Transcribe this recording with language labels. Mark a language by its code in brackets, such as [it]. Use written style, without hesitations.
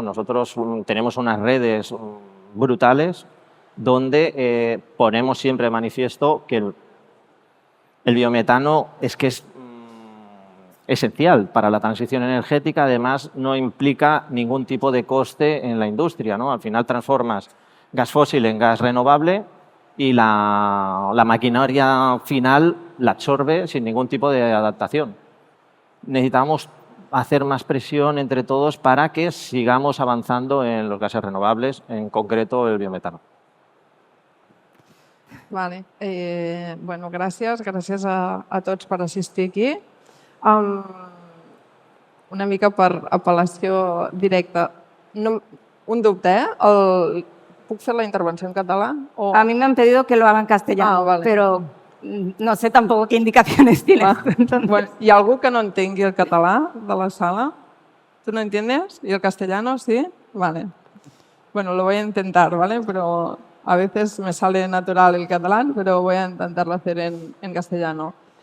[es] Nosotros tenemos unas redes brutales donde ponemos siempre de manifiesto que el biometano es esencial para la transición energética, además no implica ningún tipo de coste en la industria, ¿no? Al final transformas gas fósil en gas renovable y la maquinaria final la absorbe sin ningún tipo de adaptación. Necesitamos hacer más presión entre todos para que sigamos avanzando en los gases renovables, en concreto el biometano. Vale. [ca] Bueno, gràcies a tots per assistir aquí. Una mica per apel·lació directa. Un dubte, ¿puc fer la intervenció en català? O... [es] A mí me han pedido que lo haga en castellano, vale. pero no sé tampoco qué indicaciones tienes. [ca] Bueno, ¿y algú que no entengui el català de la sala? [es] ¿Tú no entiendes? ¿Y el castellano sí? Vale. Bueno, lo voy a intentar, ¿vale? Pero a veces me sale natural el catalán, pero voy a intentarlo hacer en castellano.